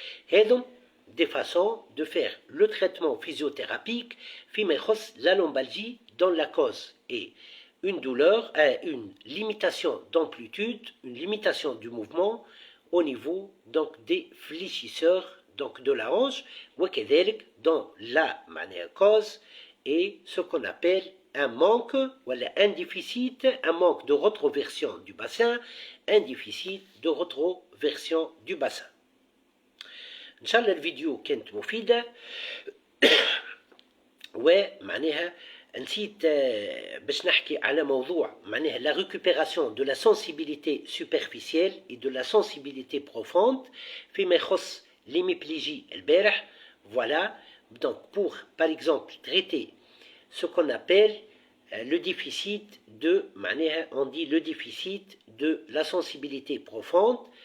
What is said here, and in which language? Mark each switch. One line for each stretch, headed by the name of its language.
French: Et donc, des façons de faire le traitement physiothérapique, la lombalgie dans la cause et une douleur, une limitation d'amplitude, une limitation du mouvement au niveau donc des fléchisseurs donc de la hanche, dans la cause et ce qu'on appelle un manque ou un déficit, un manque de rétroversion du bassin, un déficit de rétroversion du bassin.
Arabic: إن شاء الله الفيديو كانت مفيدة. ومعناها نسيت باش نحكي على موضوع معناها
French: la récupération de la sensibilité superficielle et de la sensibilité profonde
Arabic: فيما يخص
French: l'hémiplégie
Arabic: البارح.
French: Voilà, donc pour par exemple traiter ce qu'on appelle le déficit de, on dit le déficit de la sensibilité profonde.